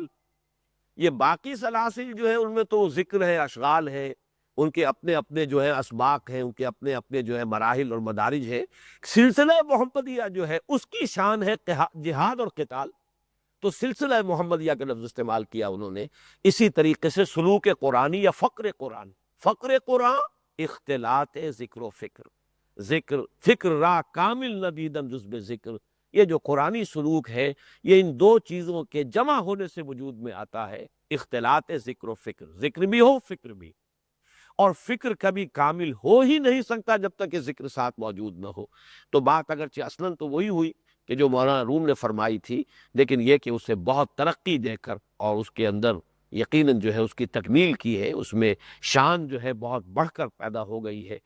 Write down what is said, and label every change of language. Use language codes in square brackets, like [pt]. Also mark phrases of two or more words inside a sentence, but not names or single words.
[ur] یہ باقی سلاسل جو ہے ان میں تو ذکر ہے، اشغال ہے، ان کے اپنے اپنے جو ہے اسباق ہیں، ان کے اپنے اپنے جو ہے مراحل اور مدارج ہے. سلسلہ محمدیہ جو ہے اس کی شان ہے جہاد اور قتال. تو سلسلہ محمدیہ کا لفظ استعمال کیا انہوں نے. اسی طریقے سے سلوک قرآنی یا فقر قرآن، فقر قرآن اختلاط ذکر و فکر، [fa] ذکر فکر را کامل ندیدم جزب ذکر. [ur] یہ جو قرآنی سلوک ہے یہ ان دو چیزوں کے جمع ہونے سے وجود میں آتا ہے، اختلاط ذکر و فکر. ذکر بھی ہو فکر بھی. اور فکر کبھی کامل ہو ہی نہیں سکتا جب تک کہ ذکر ساتھ موجود نہ ہو. تو بات اگرچہ اصلاً تو وہی ہوئی کہ جو مولانا روم نے فرمائی تھی، لیکن یہ کہ اسے بہت ترقی دے کر اور اس کے اندر یقیناً جو ہے اس کی تکمیل کی ہے، اس میں شان جو ہے بہت بڑھ کر پیدا ہو گئی ہے.